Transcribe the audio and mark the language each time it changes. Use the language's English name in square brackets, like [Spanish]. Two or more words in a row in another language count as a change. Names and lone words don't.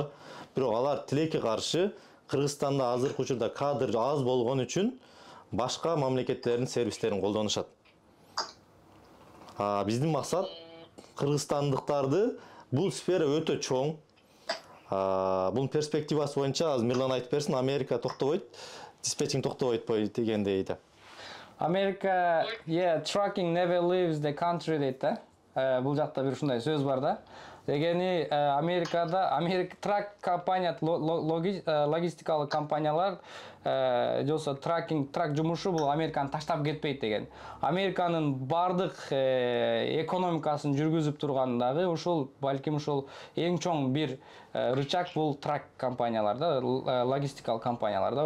[Kyrgyz] Бирок алар тилекке каршы Кыргызстанда азыркы учурда кадр аз болгон үчүн башка мамлекеттердин сервистерин колдонушат. Биздин максат кыргызстандыктарды, бул сфера өтө чоң. Бунун перспективасы боюнча азыр Мирлан айтып берсин, Америка токтобойт, диспетчинг токтобойт дегендей да. Америка, [English] trucking never leaves the country [Kyrgyz] дейт да. Бул жакта бир ушундай сөз бар да. Дегени Америкада трак компания, логистикалык компаниялар жолсо трак жумушу бул Американы таштап кетпейт деген. Американын бардык экономикасын жүргүзүп турган дагы ушул балким ушул эң чоң бир рычаг бул трак компаниялар да, логистикалык компаниялар да.